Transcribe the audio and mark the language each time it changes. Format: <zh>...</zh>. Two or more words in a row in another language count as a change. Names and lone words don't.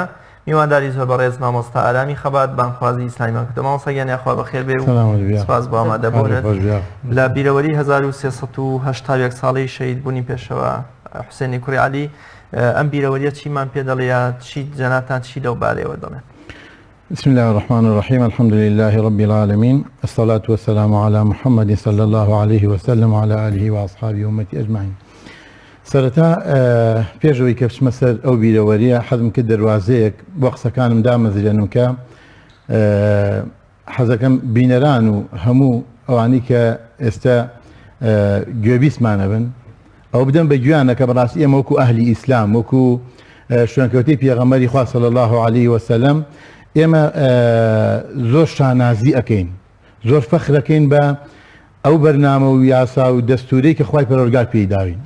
<ckb>میوانداری زۆر بەڕێز مامۆستا ئارامی خەبات بانخوازی ئیسلامیمان کردو. مامۆستا گیانی ئەخوا بەخێر بێ و سپاس بۆ ئامادەبوونت لە بیرەوەری 1380 ساڵی شەهیدبوونی پێشەوە حوسێنی کوڕی عەلی. ئەم بیرەوەریە چیمان پێ دەڵێ چی جەنابتان چی لەو بارەیەوە دەڵێن؟</ckb> <ar>بسم الله الرحمن الرحيم الحمد لله رب العالمين الصلاة والسلام على محمد صلى الله عليه وسلم وعلى آله وأصحابه وأمته أجمعين.</ar> <ckb>سرتا پێشەوەی کە بچمە سەر ئەو بیرەوەریە حەزم کرد دەواازەیەک بۆ قسەکانم دامەزرێنم کە حەزەکەم بینەران و هەموو ئەوانی کە ئێستا گوێبیستمانە بن ئەو بدەن بە گویانە کە بەڕاستی ئێمە وەکو ئەهلی ئیسلام وەکو شوێنکەوتەی پێغەمبەری خوا</ckb> <ar>صلی الله عليه وسلم</ar> <ckb>ئێمە زۆر شانازی ئەەکەین، زۆر فەخرەکەین بە ئەو بەرنامە و یاسا و دەستورەی کە خوای پەروەردگار پێی داوین.</ckb>